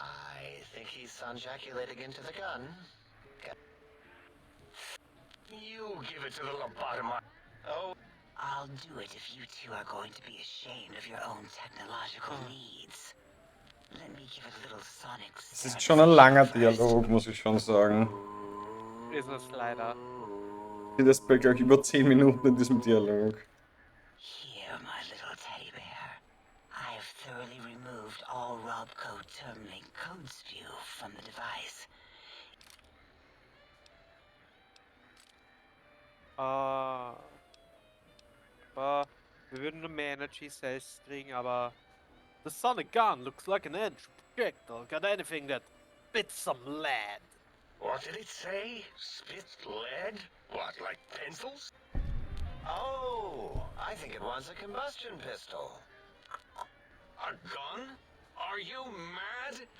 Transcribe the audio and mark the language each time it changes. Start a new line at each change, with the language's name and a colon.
English: I think he's sonjaculating into the gun. You give it to the lobotomite. Oh, I'll do it if you two are going to be ashamed of your own technological needs. Let me give it a little sonic
German: Es ist schon ein langer Dialog, muss ich schon sagen. Ist es leider. Das bin gleich über 10 Minuten in diesem Dialog.
English: Here, my little teddy bear. I've thoroughly removed all Robco termlink code spew from the device.
German: Wir würden nur mehr Energy Cells kriegen, aber...
English: The sonic gun looks like an entry projectile. Got anything that bits some lead? What did it say? Spit lead? What, like pencils? Oh, I think it wants a combustion pistol. A gun? Are you mad?